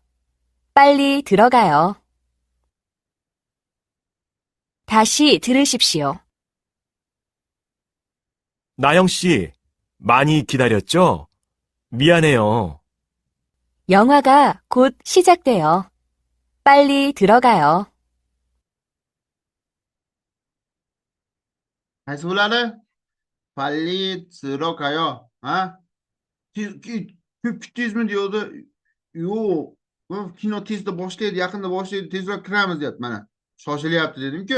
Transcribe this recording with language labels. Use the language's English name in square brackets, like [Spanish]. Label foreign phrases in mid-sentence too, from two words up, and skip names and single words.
[Korean] 빨리 들어가요. 다시 들으십시오. 나영 씨, 많이 기다렸죠? 미안해요. 영화가 곧 시작돼요. 빨리 들어가요. [Uzbek] qaysi bo'ladi? [Korean] Palli 들어가요. [Uzbek] Ko'p kutdingizmi deyapti. Yo'q. Bu kino tezda boshlaydi, yaqinda boshlaydi, tezroq kiramiz deyapti. Mana shoshilyapti dedim-ku.